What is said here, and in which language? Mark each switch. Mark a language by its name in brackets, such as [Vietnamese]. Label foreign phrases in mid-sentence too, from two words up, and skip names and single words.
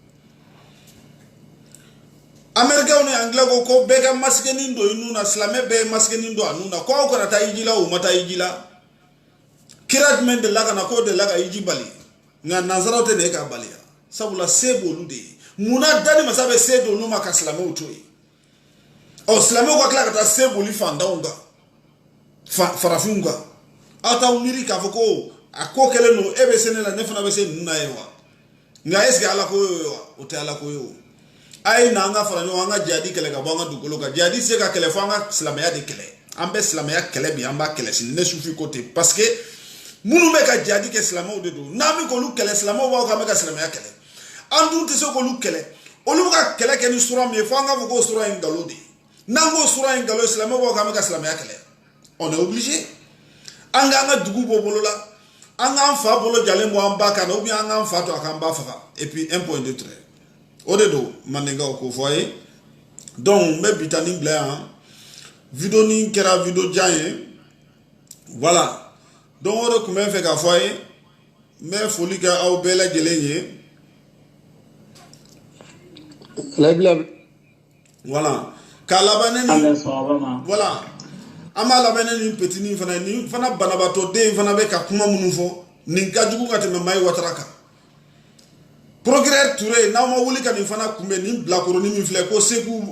[Bambara] amɛrikɛnw ni anglais ko bɛɛ ka masikenin don i nun na silamɛ bɛɛ ye masikenin don a nun na ko aw kana taa hiji la u ma taa hiji la kira jumɛn de la ka na k'o de la ka hiji bali nka nanzaraw tɛ de ka baliya sabula se b'olu de ye munna dani masa bɛ se d'olu ma ka silamɛw to yen silamɛw ka tila ka taa se boli fantanw kan farafinw kan aw t'aw miiri k'a fɔ ko a ko kɛlen don e bɛ se ne la ne fana bɛ se ninnu na ye wa nka [French] est ce que [Bambara] ala ko ye wa o tɛ ala ko ye o a ye na an ka fara ɲɔgɔn an ka jihadi kɛlɛ ka bɔ an ka dugukolo kan jihadi se ka kɛlɛ fo an ka silamɛya de kɛlɛ an bɛ silamɛya kɛlɛ bi an b'a kɛlɛ sini ne sufi ko ten [French] parce que [Bambara] minnu bɛ ka jihadi kɛ silamɛw de don n'an bɛ k'olu kɛlɛ silamɛw b'a fɔ k'an bɛ ka silamɛya kɛlɛ an dun tɛ se k'olu kɛlɛ olu bɛ ka kɛlɛ kɛ ni sura min ye fo an k'a fɔ k'o sura ye nkalon de ye n'an k'o sura ye nkalon ye silamɛw b'a fɔ k'an bɛ ka silamɛya kɛlɛ [French] on est obligé [Bambara] an k'an ka dugu bɔ bolo la an k'an fa bolo jalen bɔ an ba kan na [French] ou bien [Bambara] an k'an fa to a k'an ba faga [French] et puis un point de trait [Bambara] o de don mandenkaw k'o fɔ a ye donc n bɛ bitani bila yan video ni kɛra video jan ye [French] voilà donc [Bambara] o de tun bɛ n fɛ k'a fɔ a ye n bɛ foli kɛ aw bɛɛ lajɛlen ye voilà k'a laban ne ni voilà an b'a labɛn ne nin petini fana nin fana banabaatɔ den fana bɛ ka kuma minnu fɔ nin ka jugu ka tɛmɛ Mayi Watara kan Procureur Touré n'aw ma wuli ka nin fana kunbɛn nin bilakoronin min filɛ ko Seku